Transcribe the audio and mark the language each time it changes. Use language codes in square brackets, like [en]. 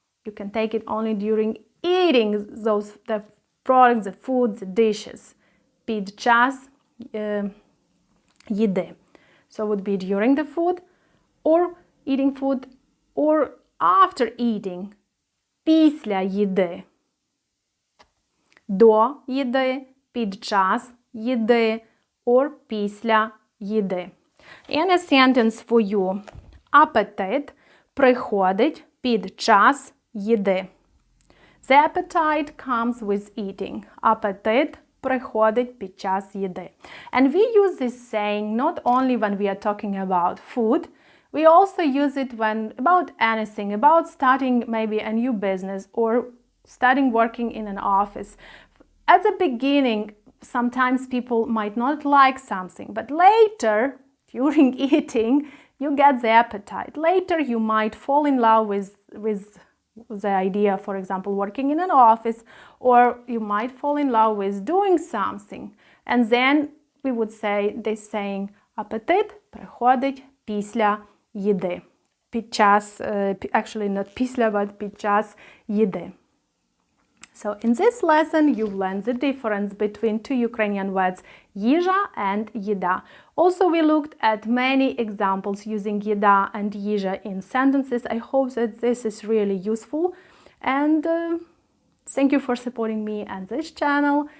[en] You can take it only during eating the products, the food, the dishes. [uk] Під час їди. [en] So it would be during the food, or eating food, or after eating. [uk] Після їди. До їди, під час їди, or після їди. [en] And a sentence for you. [uk] Апетит приходить під час їди. [en] The appetite comes with eating. [uk] Апетит приходить під час їди. [en] And we use this saying not only when we are talking about food, we also use it when about anything, about starting maybe a new business or starting working in an office. At the beginning, sometimes people might not like something, but later, during eating, you get the appetite. Later, you might fall in love with the idea, for example, working in an office, or you might fall in love with doing something. And then we would say this saying, [uk] апетит приходить після їди. Під час, [en] actually not [uk] після, but під час їди. [en] So in this lesson, you've learned the difference between two Ukrainian words, їжа and yida. Also, we looked at many examples using yida and їжа in sentences. I hope that this is really useful. And thank you for supporting me and this channel.